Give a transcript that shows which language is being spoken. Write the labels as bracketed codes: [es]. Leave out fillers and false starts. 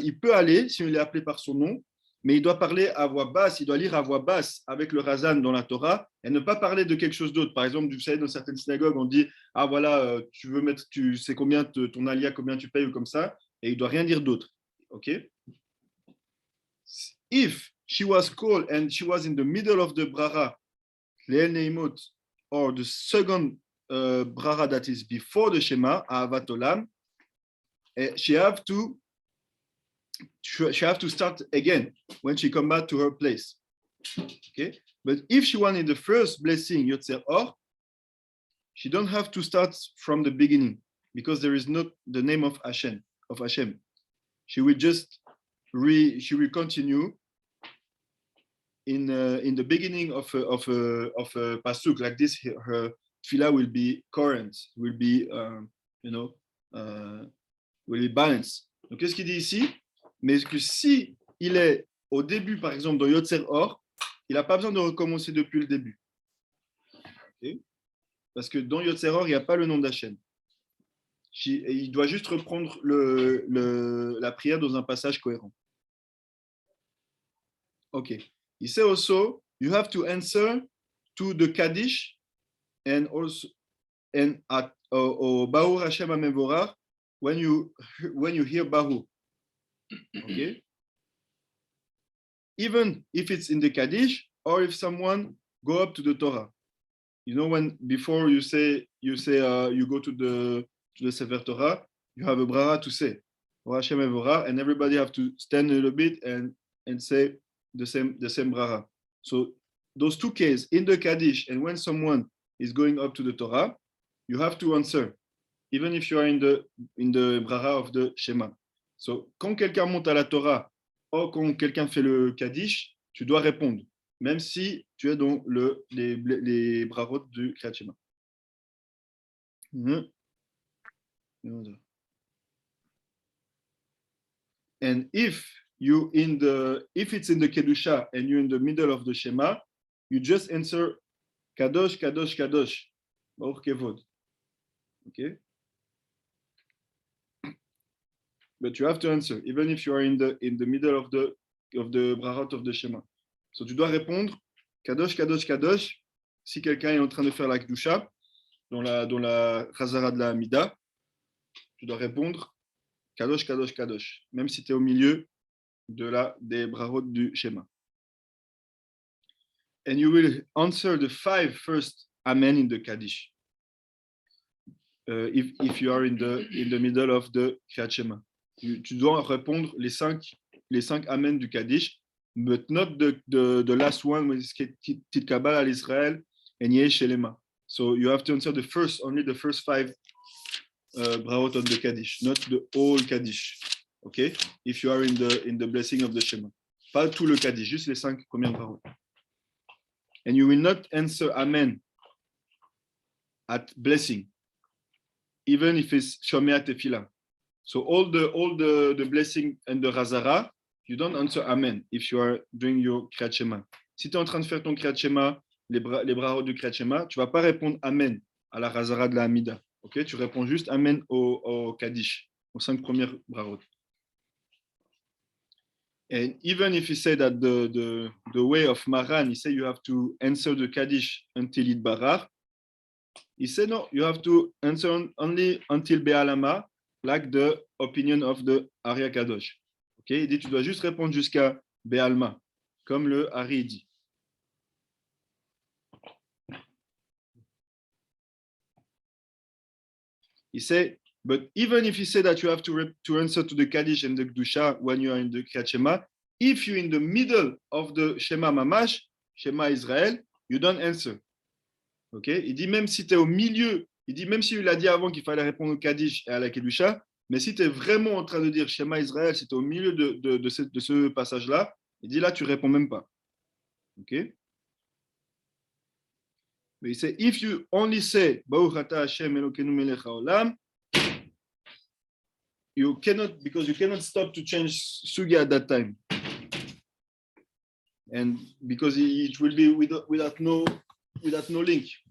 [fr] Il peut aller, si on est appelé par son nom, mais il doit parler à voix basse, il doit lire à voix basse avec le Razan dans la Torah et ne pas parler de quelque chose d'autre. Par exemple, vous savez, dans certaines synagogues, on dit « Ah voilà, tu veux mettre, tu sais combien ton alia, combien tu payes ou comme ça » et il ne doit rien dire d'autre. [en] Ok? If she was called and she was in the middle of the Brara, Le'el Neimot, or the second Brara that is before the Shema, Ahavat Olam, she have to start again when she come back to her place. Okay, but if she wanted the first blessing Yotzer Or, she don't have to start from the beginning because there is not the name of Hashem. She will just she will continue in the beginning of a pasuk like this. Her tefillah will be current, will be will be balanced. [fr] Donc qu'est-ce qu'il dit ici? Mais que si il est au début, par exemple, dans Yotzer Or, il n'a pas besoin de recommencer depuis le début. Okay? Parce que dans Yotzer Or, il n'y a pas le nom d'Hachem. Il doit juste reprendre la prière dans un passage cohérent. Ok. [en] He said also, you have to answer to the Kaddish and also at Baruch Hashem HaMevorach when you hear Baruch. Okay. Even if it's in the Kaddish or if someone go up to the Torah. You know, when before you go to the Sefer Torah, you have a brara to say, Hashem Evorah, and everybody have to stand a little bit and say the same brara. So those two cases in the Kaddish and when someone is going up to the Torah, you have to answer, even if you are in the brara of the Shema. [fr] So quand quelqu'un monte à la Torah ou quand quelqu'un fait le Kaddish, tu dois répondre, même si tu es dans les brarot du Kriyat Shema. [en] And if it's in the Kedusha and you're in the middle of the Shema, you just answer Kadosh, Kadosh, Kadosh, Baruch Kevod. Okay? But you have to answer, even if you are in the middle of the brarot of the Shema. [fr] So tu dois répondre Kadosh, Kadosh, Kadosh, si quelqu'un est en train de faire la Kedusha, dans la Chazara de la Hamida, tu dois répondre Kadosh, Kadosh, Kadosh, même si tu es au milieu des brarot du schéma. [en] and you will answer the 5 first Amen in the Kaddish. If you are in the middle of the Kriyat Shema. [fr] Tu dois répondre les 5 Amen du Kaddish, [en] but not the last one, which is Titkabal al Israel and Yehi Shelema. So you have to answer only the first 5 brahot of the Kaddish, not the whole Kaddish. Okay? If you are in the blessing of the Shema. [fr] Pas tout le Kaddish, juste les 5 premières brahot. [en] And you will not answer Amen at blessing, even if it's Shomea Tefillah. So all the blessing and the Razara, you don't answer Amen if you are doing your Kriyat Shema. [fr] Si tu es en train de faire ton Kriyat Shema, les brahot du Kriyat Shema, tu ne vas pas répondre Amen à la Razara de la Hamida. Okay? Tu réponds juste Amen au Kaddish, aux 5 premières brahot. [en] And even if you say that the way of Maran, he said you have to answer the Kaddish until it barar. He said no, you have to answer only until Be'alama, like the opinion of the Arya Kadosh. Okay? [fr] Il dit tu dois juste répondre jusqu'à Be'alma, comme le Ari dit. [en] He said, but even if you say that you have to answer to the Kaddish and the Kedusha when you are in the Kriyat Shema, if you're in the middle of the Shema Mamash, Shema Israël, you don't answer. Okay? [fr] Il dit même si tu es au milieu, il dit même s'il a dit avant qu'il fallait répondre au Kaddish et à la Kedusha, mais si tu es vraiment en train de dire Shema Israël, si tu es au milieu de ce passage-là, il dit là, tu ne réponds même pas. [en] Okay? But he said, if you only say Baruch Ata Hashem Elokeinu Melech Haolam, you cannot stop to change Sugya at that time. And because it will be without no link.